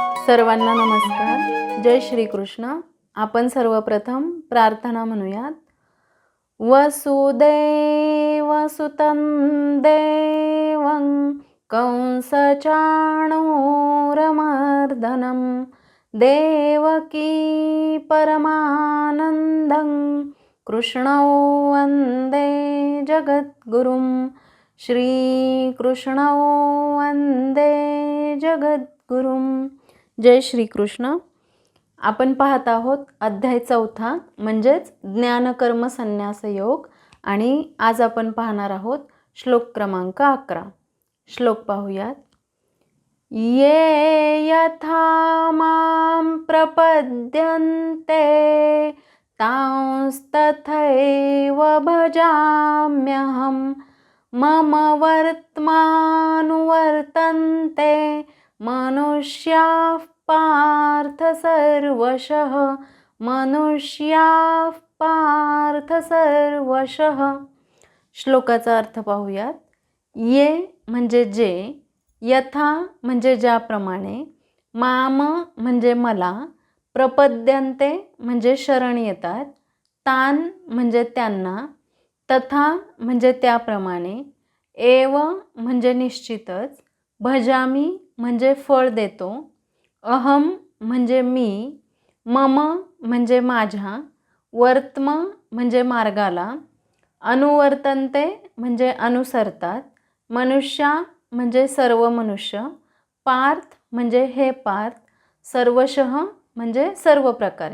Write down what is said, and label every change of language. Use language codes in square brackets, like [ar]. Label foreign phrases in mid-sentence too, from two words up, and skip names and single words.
[mr] सर्वांना नमस्कार. जय श्री कृष्ण. आपण सर्वप्रथम प्रार्थना म्हणूयात. [sa] वसुदेवसुतं देवं कंसचाणूरमर्दनं देवकी परमानन्दं कृष्णौ वन्दे जगद्गुरुं. श्रीकृष्णौ वन्दे जगद्गुरुं. [mr] जय श्री कृष्ण. आपण पाहत आहोत अध्याय 4 म्हणजेच ज्ञानकर्म संन्यास योग आणि आज आपण पाहणार आहोत श्लोक क्रमांक 11. श्लोक पाहूयात. [sa] ये यथा मां प्रपद्यन्ते तांस्तथैव भजाम्यहं मम वर्त्मानुवर्तन्ते मनुष्याः पार्थ सर्वशः. मनुष्याः पार्थ सर्वशः. [mr] श्लोकाचा अर्थ पाहूयात. ये म्हणजे जे, यथा म्हणजे ज्याप्रमाणे, माम म्हणजे मला, प्रपद्यन्ते म्हणजे शरण येतात, तान म्हणजे त्यांना, तथा म्हणजे त्याप्रमाणे, एव म्हणजे निश्चितच, भजामी म्हणजे फळ देतो, अहम म्हणजे मी, मम म्हणजे माझ्या, वर्त्म म्हणजे मार्गाला, अनुवर्तन्ते म्हणजे अनुसरतात, मनुष्या म्हणजे सर्व मनुष्य, पार्थ म्हणजे हे पार्थ, सर्वशः म्हणजे सर्व प्रकारे.